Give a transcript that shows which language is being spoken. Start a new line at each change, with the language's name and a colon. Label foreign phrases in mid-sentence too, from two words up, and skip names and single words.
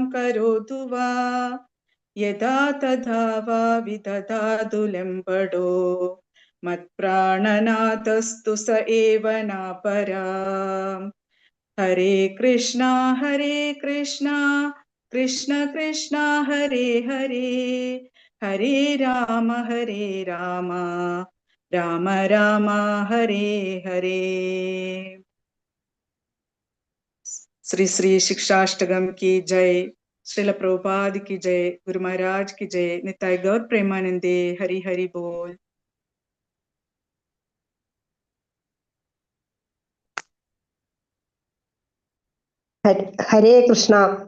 Sanskrit: കരോതു വാ യഥാ തഥാ വാ വിദധാതു ലംബഡോ മത്പ്രാണനാഥസ്തു സ ഏവ നാപരാം ഹരേ കൃഷ്ണ കൃഷ്ണ കൃഷ്ണ ഹരേ ഹരേ ഹരേ രാമ രാമ രാമ ഹരേ ഹരേ.
Hindi: श्री श्री शिक्षाष्टकम की जय। श्रील प्रभुपाद की जय। गुरु महाराज की जय।
Bangla: নিতাই গৌর প্রেমানন্দে। হরি হরি বোল।
Sanskrit: Hare Krishna.